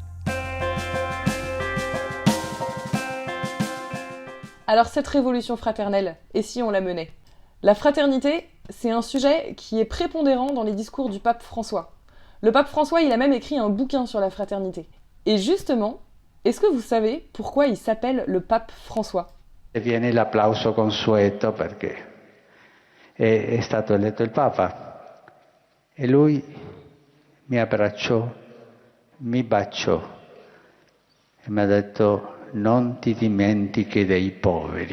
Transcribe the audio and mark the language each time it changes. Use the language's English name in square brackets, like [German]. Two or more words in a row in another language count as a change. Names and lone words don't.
[French] Alors cette révolution fraternelle, et si on la menait ? La fraternité, c'est un sujet qui est prépondérant dans les discours du pape François. Le pape François, il a même écrit un bouquin sur la fraternité. Et justement, est-ce que vous savez pourquoi il s'appelle le pape François ? [Italian] E viene l'applauso consueto perché è stato eletto il Papa e lui mi abbracciò, mi baciò e mi ha detto non ti dimentichi dei poveri.